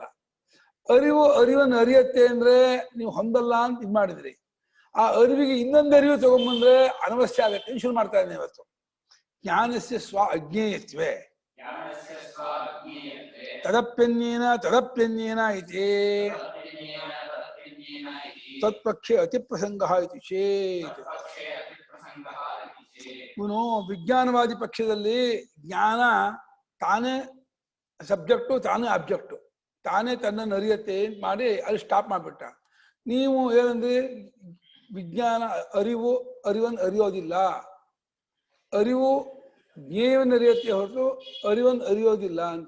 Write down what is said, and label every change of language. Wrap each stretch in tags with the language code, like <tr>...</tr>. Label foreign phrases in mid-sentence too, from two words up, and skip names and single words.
<kn>ಅರಿವನ್ನು ಅರಿಯತ್ತೆ ಅಂದ್ರೆ ನೀವು ಹೊಂದಲ್ಲ ಅಂತ ಇದು ಮಾಡಿದ್ರಿ. ಆ ಅರಿವಿಗೆ ಇನ್ನೊಂದು ಅರಿವು ತಗೊಂಡ್ಬಂದ್ರೆ ಅನವಶ್ಯ ಆಗತ್ತೆ. ಶುರು ಮಾಡ್ತಾ ಇದ್ದೇನೆ ಇವತ್ತು.</kn> <sa>ಜ್ಞಾನಸ್ಯ ಸ್ವ ಅಜ್ಞೇಯತ್ವೇ ತದಪ್ಯನ್ಯೇನ ಇತಿ ತತ್ಪಕ್ಷೆ ಅತಿಪ್ರಸಂಗ ಇತಿ ಚೇತ್.</sa> <kn>ಇವನು ವಿಜ್ಞಾನವಾದಿ ಪಕ್ಷದಲ್ಲಿ ಜ್ಞಾನ ತಾನೇ ಸಬ್ಜೆಕ್ಟು, ತಾನೇ ಆಬ್ಜೆಕ್ಟು, ತಾನೇ ತನ್ನನ್ನು ಅರಿಯತ್ತೆ ಅಂತ ಮಾಡಿ ಅಲ್ಲಿ ಸ್ಟಾಪ್ ಮಾಡಿಬಿಟ್ಟ. ನೀವು ಏನಂದ್ರೆ ವಿಜ್ಞಾನ ಅರಿವನ್ನು ಅರಿಯೋದಿಲ್ಲ, ಅರಿವು ಜ್ಞೇಯವನ್ನು ಅರಿಯತ್ತೆ ಹೊರತು ಅರಿವನ್ನು ಅರಿಯೋದಿಲ್ಲ ಅಂತ.</kn>